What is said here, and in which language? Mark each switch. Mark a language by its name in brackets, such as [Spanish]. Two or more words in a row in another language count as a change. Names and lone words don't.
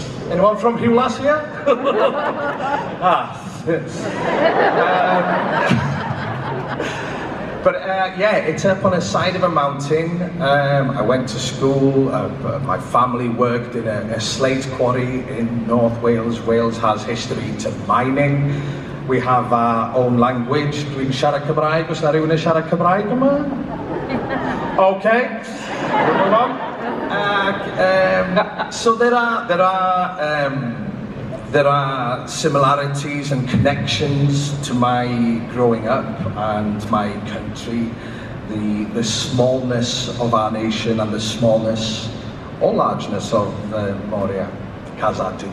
[English] Anyone from Rhiwlas here? But yeah, it's up on the side of a mountain. I went to school. My family worked in a slate quarry in North Wales. Wales has history to mining. We have our own language. [Welsh] Dwi'n siarad Cymraeg. Oes 'na rywun yn siarad Cymraeg yma? [English] Okay. We'll move on. So there are similarities and connections to my growing up and my country, the smallness of our nation and the smallness or largeness of Moria, Kazatu.